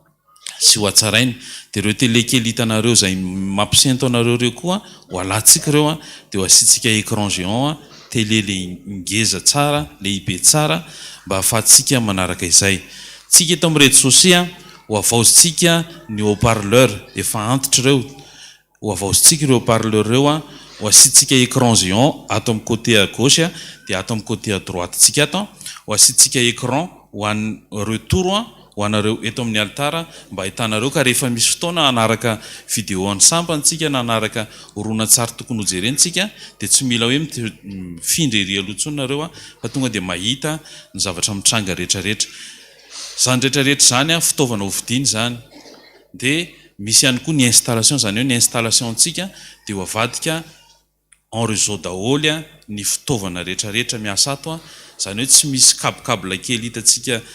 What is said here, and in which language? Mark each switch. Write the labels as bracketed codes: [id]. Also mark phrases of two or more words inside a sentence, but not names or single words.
[mg] sy ho atsarainy dia ireo télé kely hitanareo zay mampisento anareo reo koa ho alantsika ireo dia ho asitsika [fr] écran géant [mg] télé le ngeza tsara lehibe tsara mba hahafahantsika manaraka izay tsika eto amin'ny réseaux sociaux ho avaozitsika ny haut-parleur efa antitra ireo ho avaozitsika ireo haut-parleur ireo ho asitsika [fr] écran géant [mg] ato amin'ny [fr] côté à gauche [mg] dia ato amin'ny côté [fr] à droite [mg] tsika ato ho asitsika écran ho an'ny retour ho anareo eto amin'ny altara mba hitanareo ka rehefa misy fotoana anaraka vidéo any sampantsika na anaraka horonan-tsary tokony hojerentsika dia tsy mila hoe mifindra ery alohantsonareo fa tonga dia mahita ny zavatra mitranga rehetrarehetra zany rehetrarehetra zany fitaovana hovidiny zany dia misy ihany koa ny installation zany hoe ny installation antsika dia ho avadika [fr] en réseau [mg] daholo ny fitaovana rehetrarehetra miasa ato zany hoe tsy misy kabokabla kely hitantsika